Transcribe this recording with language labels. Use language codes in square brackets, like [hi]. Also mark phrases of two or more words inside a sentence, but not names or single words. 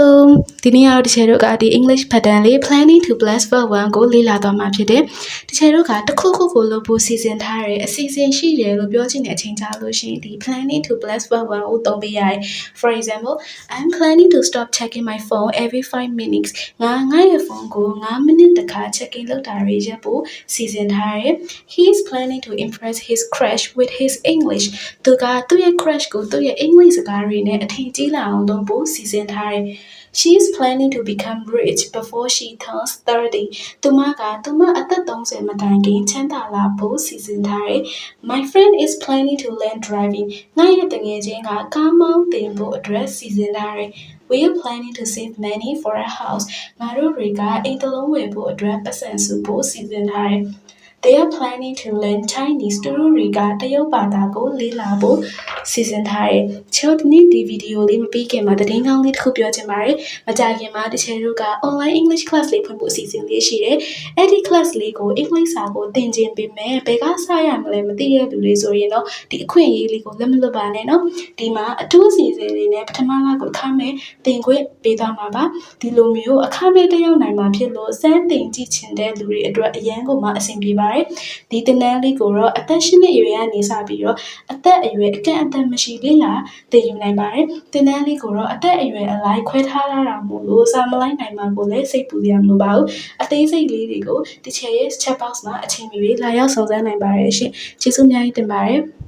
[my] ဒီနေ့ကတော့တချေတို့ကဒီ [en] English pattern [my] လေး [en] planning to plus for one [my] ကိုလေ့လာသွားမှာဖြစ်တယ်။တချေတို့ကတစ်ခုခုကိုလုပ်ဖို့စီစဉ်ထားတယ်အစီအစဉ်ရှိတယ်လို့ပြောချင်တဲ့အချိန်ကြာလို့ရှိရင်ဒီ [en] planning to plus for one [my] ကိုသုံးပေးရတယ်။ [en] For example, I'm planning to stop checking my phone every 5 minutes. [my] ငါရဲ့ဖုန်းကို5မိနစ်တစ်ခါ check-in လုပ်တာတွေရပ်ဖို့စီစဉ်ထားတယ်။ [en] He is planning to impress his crush with his English. [my] သူကသူ့ရဲ့ crush ကိုသူ့ရဲ့ English စကားတွေနဲ့အထင်ကြီးလာအောင်လုပ်ဖို့စီစဉ်ထားတယ်။ [en] She is planning to become rich before she turns 30. [my] သူမအသက်30မတိုင်ခင်ချမ်းသာလာဖို့စီစဉ်ထားတယ်။ [en] My friend is planning to learn driving. [my] ငါရဲ့တငယ်ချင်းကကားမောင်းသင်ဖို့အတွက်စီစဉ်ထားတယ်။ [en] We are planning to save money for a house. [my] ငါတို့တွေကအိမ်တစ်လုံးဝယ်ဖို့အတွက်ပတ်စံစုဖို့စီစဉ်ထားတယ်။ [en] They are planning to learn Chinese. [my] သူတို့တွေကတရုတ်ဘာသာကိုလေ့လာဖို့စီစဉ်ထားတယ်။ချောဒီနေ့ဒီဗီဒီယိုလေးမပြီးခင်မှာသတင်းကောင်းလေးတစ်ခုပြောချင်ပါတယ်။မကြခင်မှာတချေတို့က [en] online English class [my] လေးဖွင့်ဖို့အစီအစဉ်လေးရှိတယ် ။အဲ့ဒီ class လေးကို English စာကိုသင်ချင်ပေမဲ့ဘယ်ကစရမလဲမသိတဲ့လူတွေဆိုရင်တော့ဒီအခွင့်အရေးလေးကိုလက်မလွတ်ပါနဲ့နော် ။ဒီမှာအထူးအစီအစဉ်လေးနဲ့ပထမလကိုအခမဲ့သင်ခွင့်ပေးသွားမှာပါ။ဒီလိုမျိုးအခမဲ့တက်ရောက်နိုင်မှာဖြစ်လို့စမ်းသင်ကြည့်ချင်တဲ့လူတွေအတွက်အရန်ကိုမှအဆင်ပြေပါတယ်။ဒီသင်တန်းလေးကိုတော့အသက်8နှစ်အရွယ်ကနေစပြီးတော့အသက်အရွယ်အကန့်အသတ်မရှိလေ့လာသင်ယူနိုင်ပါတယ်။သင်တန်းလေးကိုတော့အသက်အရွယ်အလိုက်ခွဲထားတာမို့လို့စာမလိုက်နိုင်မှာကိုလည်းစိတ်ပူစရာမလိုပါဘူး။အသေးစိတ်လေးတွေကိုတချေရဲ့ chat box မှာအချိန်မီလာရောက်စုံစမ်းနိုင်ပါတယ်ရှင်။ကျေးဇူးအများကြီးတင်ပါတယ်။